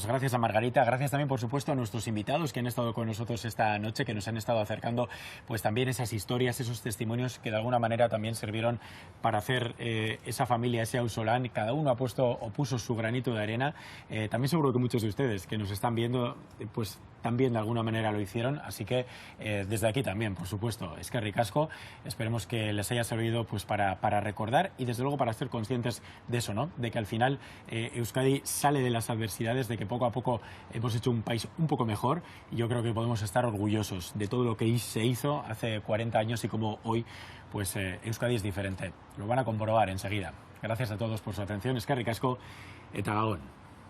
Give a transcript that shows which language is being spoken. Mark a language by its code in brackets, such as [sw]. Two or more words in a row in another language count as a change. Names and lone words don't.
[es] Gracias a Margarita, gracias también, por supuesto, a nuestros invitados que han estado con nosotros esta noche, que nos han estado acercando pues también esas historias, esos testimonios que de alguna manera también sirvieron para hacer esa familia, ese Ausolán. Cada uno puso su granito de arena. También seguro que muchos de ustedes que nos están viendo, pues también de alguna manera lo hicieron, así que desde aquí también, por supuesto, [eu] eskerrik asko. [es] Esperemos que les haya servido pues para recordar y desde luego para ser conscientes de eso, ¿no? De que al final Euskadi sale de las adversidades, de que poco a poco hemos hecho un país un poco mejor y yo creo que podemos estar orgullosos de todo lo que se hizo hace 40 años y como hoy pues Euskadi es diferente. Lo van a comprobar enseguida. Gracias a todos por su atención. [eu] Eskerrik asko eta gabon.